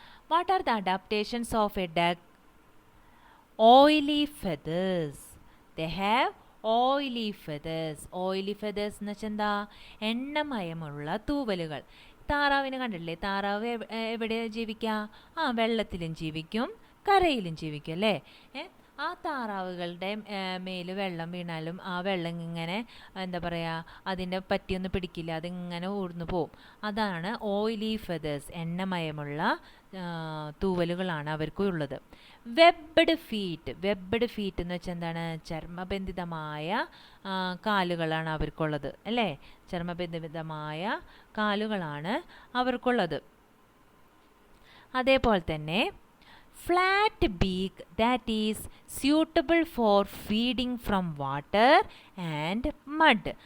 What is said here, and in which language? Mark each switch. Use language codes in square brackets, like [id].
[en] What are the adaptations of a duck? Oily feathers. They have oily feathers. [ml] Oily feathers എന്ന് വെച്ചാൽ എന്താ? എണ്ണമയമുള്ള തൂവലുകൾ. താറാവിനെ കണ്ടിട്ടില്ലേ? താറാവ് എവിടെ ജീവിക്കുക? വെള്ളത്തിലും ജീവിക്കും, കരയിലും ജീവിക്കും അല്ലേ? ആ താറാവുകളുടെ മേൽ വെള്ളം വീണാലും ആ വെള്ളം ഇങ്ങനെ എന്താ പറയുക, അതിനെ പറ്റിയൊന്നും പിടിക്കില്ല, അതിങ്ങനെ ഊർന്നു പോവും. അതാണ് ഓയിലി ഫെദേഴ്സ്, എണ്ണമയമുള്ള തൂവലുകളാണ് അവർക്കുള്ളത്. Webbed feet. വെബ്ഡ് ഫീറ്റ് എന്ന് വെച്ചാൽ എന്താണ്? ചർമ്മബന്ധിതമായ കാലുകളാണ് അവർക്കുള്ളത് അല്ലേ? ചർമ്മബന്ധിതമായ കാലുകളാണ് അവർക്കുള്ളത്. അതേപോലെ തന്നെ [en] flat beak, that is suitable for feeding from water and mud.